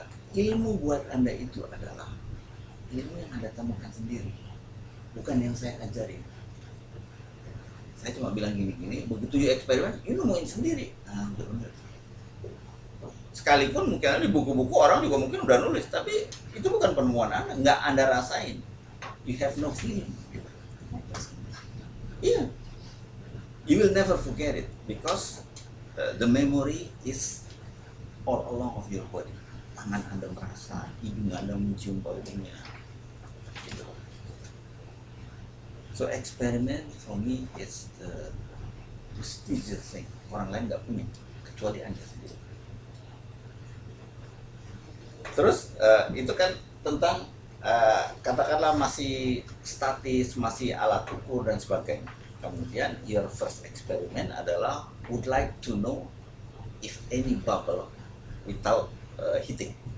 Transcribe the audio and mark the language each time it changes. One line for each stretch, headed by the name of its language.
Indonesian: Ilmu buat Anda itu adalah ilmu yang Anda temukan sendiri, bukan yang saya ajarin. Saya cuma bilang gini-gini, begitu you eksperimen, you nemuin sendiri. Nah, benar. Sekalipun mungkin di buku-buku orang juga mungkin udah nulis, tapi itu bukan penemuan Anda, nggak Anda rasain.
English: You have no feeling. Iya, you will never forget it because the memory is all along of your body.
Indonesian: Tangan Anda merasa, hidung Anda mencium baunya. Gitu.
English: So experiment for me is the prestigious thing.
Indonesian: Orang lain nggak punya, kecuali Anda sendiri. Terus itu kan tentang katakanlah masih statis, masih alat ukur dan sebagainya.
English: Kemudian your first experiment adalah would like to know if any bubble without heating.